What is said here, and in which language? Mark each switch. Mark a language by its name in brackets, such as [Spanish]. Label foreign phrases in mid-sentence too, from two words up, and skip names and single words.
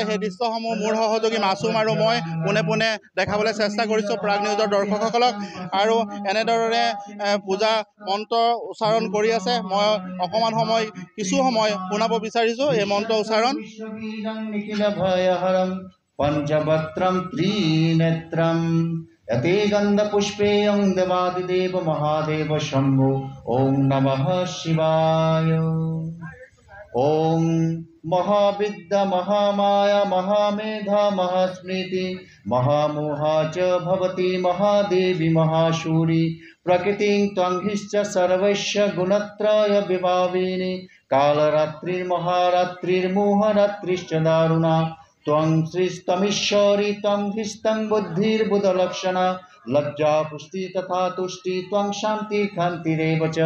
[Assamese] সেই দৃশ্যসমূহ মোৰ সহযোগী মাছুম আৰু মই পোনে পোনে দেখাবলৈ চেষ্টা কৰিছোঁ প্ৰাগ নিউজৰ দৰ্শকসকলক। আৰু এনেধৰণে পূজা মন্ত্ৰ উচ্চাৰণ কৰি আছে। মই অকণমান কিছু সময় শুনাব বিচাৰিছোঁ এই মন্ত্ৰ উচ্চাৰণ। [Sanskrit] পঞ্চবক্ত্ৰম ত্ৰিনেত্ৰম यते गन्धपुष्पेयं देवादिदेव महादेव शम्भो ओं नमः शिवाय। ओं महाविद्या महामाया महामेधा महास्मृति महामोहा च भवति महादेवी महाशूरी प्रकृतिं त्वंहिश्च सर्वस्य गुणत्रय विभाविनी कालरात्रिर्महारात्रिर्मोहरात्रिश्च दारुणा त्वं श्रीस्तमीश्वरी त्वं ह्रिस्तं बुद्धिर्बुधलक्षणा लज्जा पुष्टि तथा तुष्टि त्वं शान्ति कान्तिरेव च।